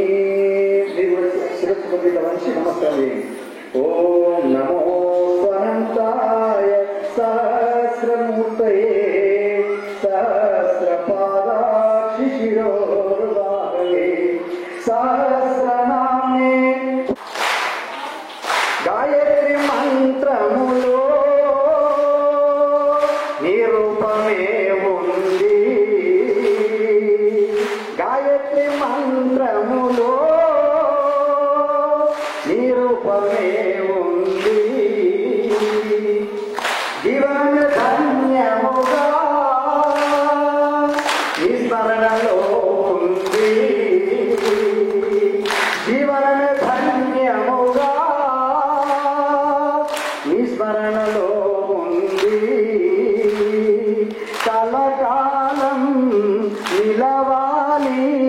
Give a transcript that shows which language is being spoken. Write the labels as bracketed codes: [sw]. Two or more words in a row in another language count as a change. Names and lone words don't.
[sa] नमस्ते ॐ नमो अनन्ताय सहस्रमूर्तये सहस्रपादाक्षिशिरोर्बाहवे सहस्रनाम्ने [te] గాయత్రి మంత్రములో నిరూపమే ఉంది గాయత్రి మంత్రములో నిరూపమే ఉంది జీవన ధన్యముగా విస్మరణలో ఉంది జీవన ధన్యముగా విస్మరణలో ఉంది కలకాలం నిలవాలి